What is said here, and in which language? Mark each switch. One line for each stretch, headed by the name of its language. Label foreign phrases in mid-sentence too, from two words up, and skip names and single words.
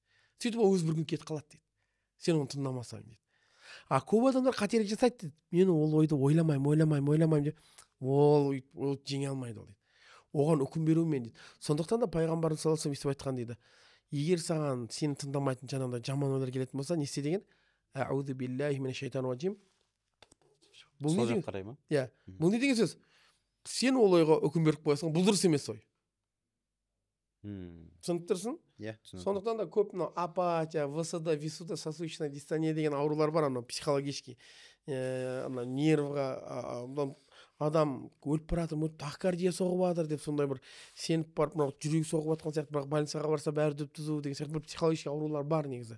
Kazakh: Сөйтіп ол өзі бір күн кетіп қалады дейді. Сен оны тыңдамасаң дейді. А көп адамдар қателік жасайды дейді. Мен ол ойды ойламаймын деп ол жеңе алмайды ол дейді. Оған үкім берумен дейді. Сондықтан да пайғамбарымыз
Arabic: صلى الله عليه وسلم
Kazakh: айтқан дейді. Егер саған сені тыңдамайтын жаңағыдай жаман ойлар келетін болса, не істе деген?
Arabic: أعوذ بالله من الشيطان الرجيم.
Kazakh: Бұл не деген? Қарай ма? Иә. Бұл не деген сөз? Сен ол ойға үкім беріп қоясың, бұл дұрыс емес ой. Түсініп тұрсың? Иә, түсініп. Сондықтан да көп мынау апатия, ВСД,
Russian: висудо-сосудистая дистония
Kazakh: деген аурулар бар, анау психологический, ана нервға адам өліп бара жатыр, тахикардия соғып жатыр деп сондай бір сеніп барып мынау жүрегі соғып жатқан сияқты, бірақ больницаға барса бәрі дүп-түзу деген сияқты бір психологический аурулар бар негізі.